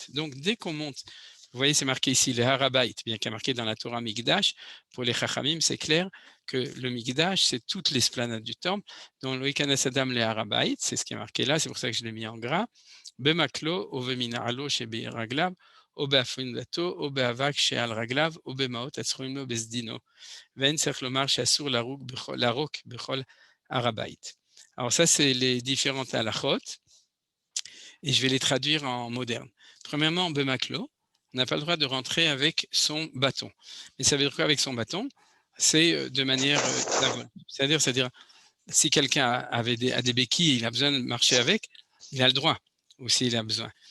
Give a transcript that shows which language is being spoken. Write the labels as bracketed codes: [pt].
[fr] Donc, dès qu'on monte, vous voyez, c'est marqué ici, le Harabait, bien qu'il y a marqué dans la Torah Mikdash, pour les Chachamim, c'est clair que le Mikdash, c'est toutes l'esplanade du temple, dont le Ikanas Adam le Harabait, c'est ce qui est marqué là, c'est pour ça que je l'ai mis en gras, Bemaklo, Oveminalo, Shebe Raglav, [he] או באפונדתו, או באבק שעל רגליו, או במעות הצרויים לו בסדינו. ואין צריך לומר שאסור לערוק בכל הר הבית. [fr] Alors ça, c'est les différentes halachot, et je vais les traduire en moderne. Premièrement, bemaklo, on n'a pas le droit de rentrer avec son bâton. Mais ça veut dire quoi avec son bâton? C'est de manière c'est-à-dire, si quelqu'un a des béquilles et il a besoin de marcher avec, il a le droit, ou s'il a besoin.